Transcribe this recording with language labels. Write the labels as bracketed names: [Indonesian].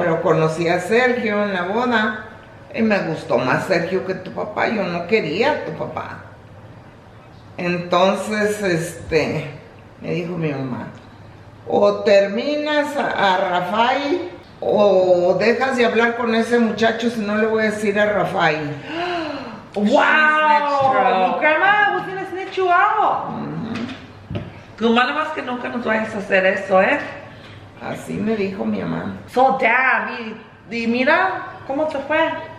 [Spanish] Pero conocí a Sergio en la boda y me gustó más Sergio que tu papá. Yo no quería a tu papá. Entonces, me dijo mi mamá, o terminas a Rafael o dejas de hablar con ese muchacho, si no le voy a decir a Rafael. [English] Wow, grandma was gonna snitch you out. [Spanish] Tú malo más que nunca nos vayas a hacer eso, ¿eh? Así me dijo mi mamá. [English] So damn, [Spanish] y mira cómo te fue.